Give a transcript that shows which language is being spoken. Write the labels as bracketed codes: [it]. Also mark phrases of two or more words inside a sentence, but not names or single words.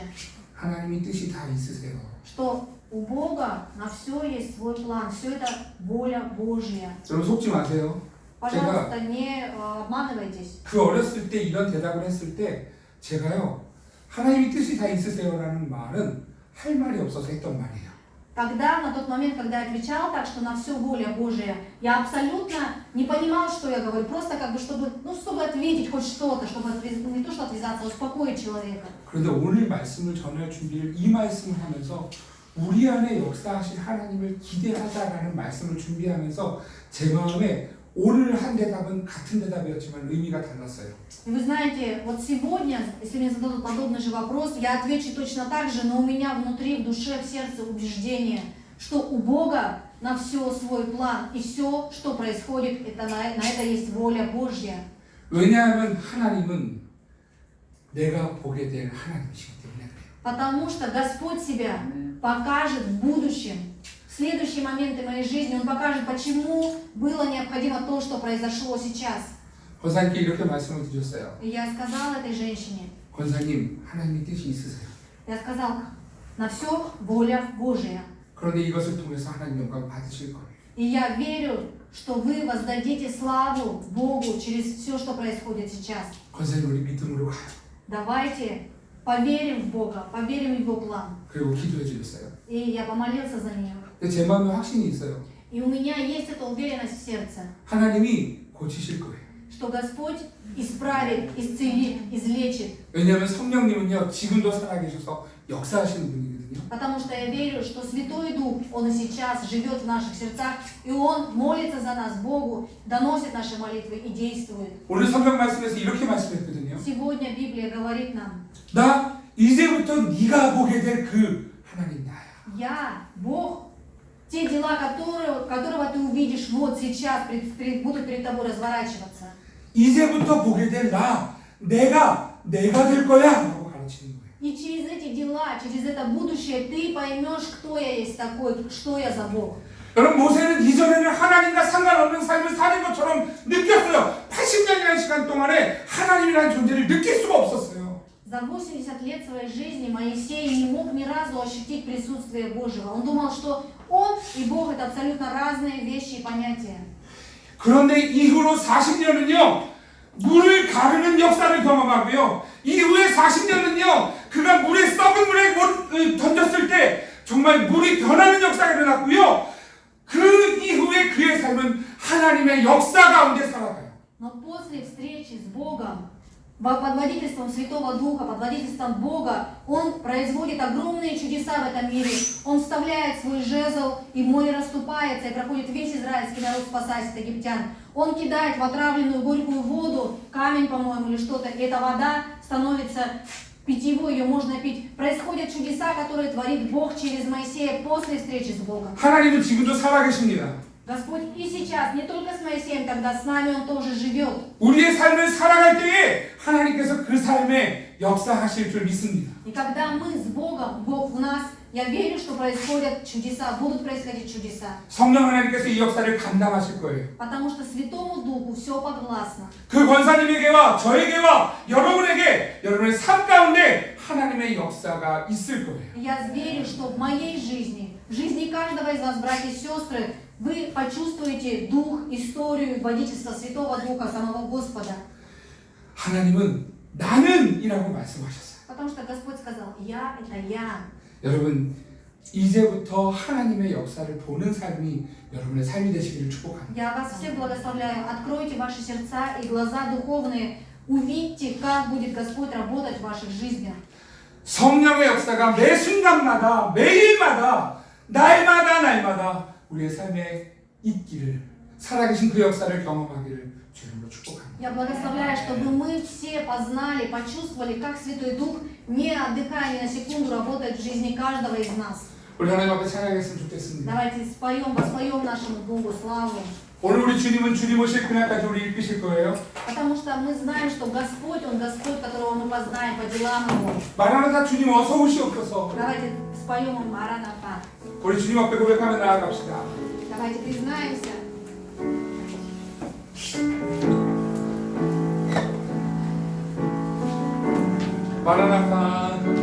[ko] 하나님이 뜻이 다 있으세요. [ru] Что у Бога на все есть свой план, все это воля Божья. [ko] 여러분 속지 마세요. [ru] Пожалуйста, не обманывайтесь. [ko] 그 어렸을 때 이런 대답을 했을 때 제가요 하나님이 뜻이 다 있으세요라는 말은 할 말이 없어서 했던 말이에요. [ru] Тогда, на тот момент, когда я отвечал так, что на все воля Божия, я абсолютно не понимал, что я говорю, просто как бы, чтобы ответить хоть что-то, чтобы не то, что отвязаться, а успокоить человека. [ko] 그런데 오늘 말씀을 전할 준비를 이 말씀을 하면서 우리 안에 역사하실 하나님을 기대하자라는 말씀을 준비하면서 제 마음에 오늘 한 대답은 같은 대답이었지만 의미가 달랐어요. [ru] И вы знаете, вот сегодня, если мне зададут подобный же вопрос, я отвечу точно так же, но у меня внутри, в душе, в сердце убеждение, что у Бога на все свой план, и все, что происходит, на это есть воля Божья. [ko] 왜냐하면 하나님은 내가 보게 될 하나님이시기 때문에 그래요. [ru] Потому что Господь себя покажет в будущем. В следующие моменты моей жизни Он покажет, почему было необходимо то, что произошло сейчас. [ko] 권사님께 이렇게 말씀을 드렸어요. [ru] И я сказала этой женщине, [ko] 권사님, 하나님의 뜻이 있으세요. [ru] я сказал, на все воля Божия. [ko] 그런데 이것을 통해서 하나님 영광 받으실 거예요. [ru] И я верю, что вы воздадите славу Богу через все, что происходит сейчас. [ko] 권세는 우리 믿음으로 가요. [ru] Давайте поверим в Бога, поверим в Его план. [ko] 그리고 기도해 주셨어요. [ru] И я помолился за нее. [ko] 근데 제 마음에 확신이 있어요. [ru] И у меня есть эта уверенность в сердце, [ko] 하나님이 고치실 거예요. [ru] что Господь исправит, исцелит, излечит. [ko] 왜냐하면 성령님은요 지금도 살아계셔서 역사하시는 분이거든요. [ru] Потому что я верю, что Святой Дух, Он и сейчас живет в наших сердцах, и Он молится за нас Богу, доносит наши молитвы и действует. [ko] 오늘 성경 말씀에서 이렇게 말씀했거든요. [ru] Сегодня Библия говорит нам: [ko] 나 이제부터 네가 보게 될 그 하나님 나야. [ru] Я, Бог, те дела, которого ты увидишь вот сейчас, будут перед тобой разворачиваться. [ko] 이제부터 보게 될 내가 될 거야 라고 가르치는 거예요. [ru] И через эти дела, через это будущее ты поймешь, кто я есть такой, что я за Бог. [ko] 여러분 모세는 이전에는 하나님과 상관없는 삶을 사는 것처럼 느꼈어요. 80년이라는 시간 동안에 하나님이라는 존재를 느낄 수가 없었어요. [ru] За 80 лет своей жизни Моисей не мог ни разу ощутить присутствие Божьего. Он думал, что он и Бог это абсолютно разные вещи и понятия. [ko] 그런데 이후로 40년은요 물을 가르는 역사를 경험하고요. 이후에 40년은요 그가 썩은 물에 던졌을 때 정말 물이 변하는 역사가 일어났고요. 그 이후에 그의 삶은 하나님의 역사 가운데 살아가요. [ru] Но после встречи с Богом, под водительством Святого Духа, под водительством Бога, Он производит огромные чудеса в этом мире. Он вставляет свой жезл, и море расступается, и проходит весь израильский народ, спасаясь от египтян. Он кидает в отравленную горькую воду, камень, по-моему, или что-то, и эта вода становится питьевой, ее можно пить. Происходят чудеса, которые творит Бог через Моисея после встречи с Богом. [ko] 하나님은 지금도 살아계십니다. [ru] Господь и сейчас, не только с Моисеем, когда с нами Он тоже живет. [ko] 우리의 삶을 살아갈 때에 하나님께서 그 삶에 역사하실 줄 믿습니다. [ru] И когда мы с Богом, Бог в нас, я верю, что происходят чудеса, будут происходить чудеса. [ko] 성령 하나님께서 이 역사를 감당하실 거예요. [ru] Потому что Святому Духу все подвластно. [ko] 그 권사님에게와 저에게와 여러분에게 여러분의 삶 가운데 하나님의 역사가 있을 거예요. [ru] Я верю, что в моей жизни, в жизни каждого из вас, братья и сестры, вы почувствуете дух, историю, водительство Святого Духа, самого Господа. [ko] 하나님은 나는이라고 말씀하셨어요. [ru] Потому что Господь сказал: Я — это я. [ko] 여러분 이제부터 하나님의 역사를 보는 삶이 여러분의 삶이 되시기를 축복합니다. [ru] Я вас всех благословляю. Откройте ваши сердца и глаза духовные. Увидьте, как будет Господь работать в ваших жизнях. [ko] 성령의 역사가 매 순간마다 매일마다 날마다 우리의 삶에 있기를 살아계신 그 역사를 경험하기를 주님으로 축복합니다. [ru] Я благословляю, чтобы мы все познали, почувствовали, как Святой Дух, не отдыхая ни на секунду, работает в жизни каждого из нас. [ko] 우리 하나님 앞에 찬양했으면 좋겠습니다. [ru] Давайте воспоем нашему Богу славу. [ko] 오늘 우리 주님은 주님 오실 그날까지 우리 이끄실 거예요. [ru] Потому что мы знаем, что Господь, Он Господь, которого мы познаем по делам Его. [ko] 마라나타 주님 어서 오시옵소서. [ru] Давайте споем им Мараната. [ko] 우리 주님 앞에 고백하며 나아갑시다. [ru] Давайте признаемся. [ko] 마라나타